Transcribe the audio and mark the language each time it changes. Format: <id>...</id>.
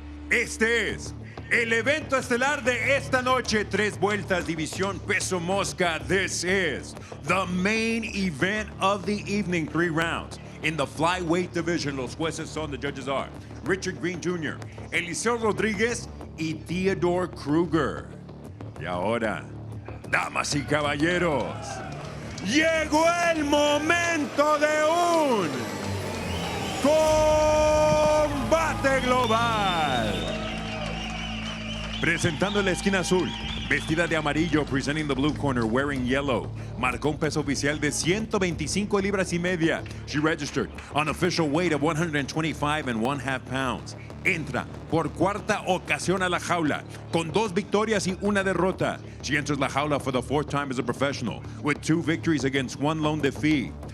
<es>Este es el evento estelar de esta noche. 3 vueltas, división peso mosca.</es> <en>This is the main event of the evening. 3 rounds. In the flyweight division,</en> <es>los jueces son,</es> <en>the judges are Richard Green Jr., Eliseo Rodríguez y Theodore Kruger.</en> <es>Y ahora, damas y caballeros, llegó el momento de un Combate Global. Presentando la esquina azul, vestida de amarillo,</es> <en>presenting the blue corner, wearing yellow.</en> <es>Marcó un peso oficial de 125 libras y media.</es> <en>She registered an official weight of 125½ pounds.</en> <es>Entra por cuarta ocasión a la jaula, con 2 victorias y 1 derrota.</es> <en>She enters la jaula for the 4th time as a professional, with 2 victories against 1 lone defeat.</en>